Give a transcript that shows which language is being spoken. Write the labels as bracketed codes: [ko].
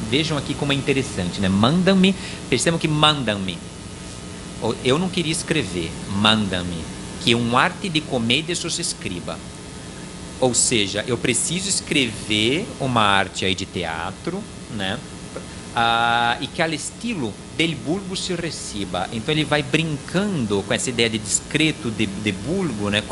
[pt] Vejam aqui como é interessante, né, manda-me, percebam que manda-me, eu não queria escrever, manda-me que um arte de comédia só [es] se escriba. [pt] Ou seja, eu preciso escrever uma arte aí de teatro, né? [es] E que al estilo del vulgo se reciba. [pt] Então ele vai brincando com essa ideia de discreto, de vulgo, né?